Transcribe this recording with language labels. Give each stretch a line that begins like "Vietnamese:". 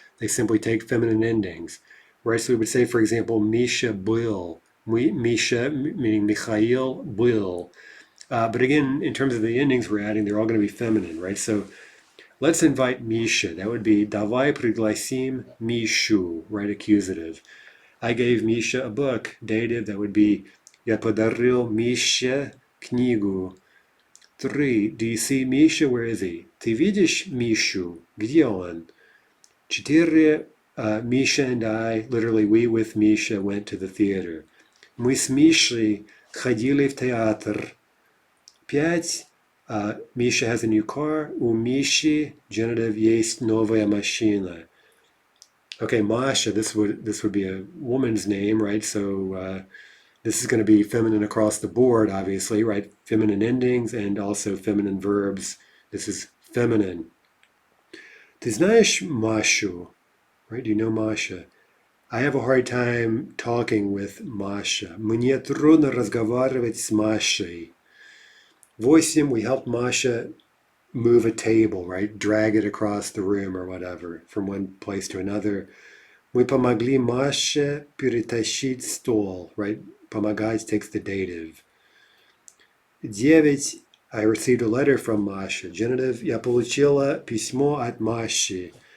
English: They simply take feminine endings, right? So we would say, for example, Misha Bill, Misha meaning Mikhail Bill. But again, in terms of the endings we're adding, they're all going to be feminine, right? So let's invite Misha. That would be
Russian: Davai priglасим Mishu,
English: right? Accusative. I gave Misha a book. Dative.
Russian: That would be Я подарил Мише книгу.
English: 3. Do you see Misha? Where is he?
Russian: Ты видишь Мишу? Где он?
English: 4. Misha and I, literally we with Misha, went to the theater.
Russian: Мы с Мишей ходили в театр.
English: 5. Misha has a new car.
Russian: У Миши, genitive, есть новая машина.
English: Okay, Masha, this would be a woman's name, right? So this is going to be feminine across the board, obviously, right? Feminine endings and also feminine verbs. This is feminine.
Russian: Ты знаешь Mashu,
English: right? Do you know Masha? I have a hard time talking with Masha.
Russian: Мне трудно разговаривать с Машей.
English: 8. We helped Masha move a table, right? Drag it across the room or whatever, from one place to another.
Russian: Мы помогли Маше перетащить стол, right?
English: Помогать takes the dative. 9. I received a letter from Masha. Genitive.
Russian: Я получила письмо от Маши.